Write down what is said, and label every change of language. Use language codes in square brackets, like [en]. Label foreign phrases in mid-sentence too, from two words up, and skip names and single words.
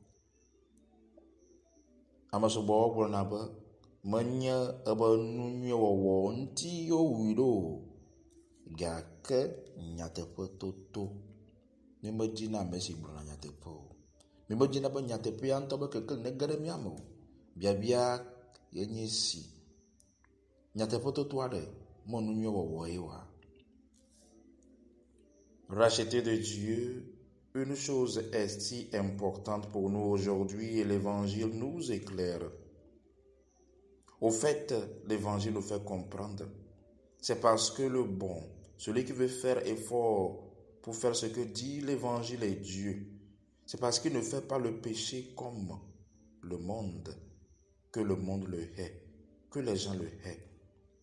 [ee] Ame sɔgbɔwo gblɔna be menye ebe nu nyuie wɔwɔ ŋuti wowui ɖo o, gake nyateƒe toto. Mi medzina ame si gblɔna nyateƒe o. Mi medzina be nyateƒea ŋutɔ be keke ne ge ɖe mia me o. Biabia yenye si. Nyateƒe toto aɖe me nu nyuie wɔwɔ ye wa. [fr] Racheter de Dieu, une chose est si importante pour nous aujourd'hui et l'Évangile nous éclaire. Au fait, l'Évangile nous fait comprendre. C'est parce que le bon, celui qui veut faire effort pour faire ce que dit l'Évangile est Dieu, c'est parce qu'il ne fait pas le péché comme le monde, que le monde le hait, que les gens le haient.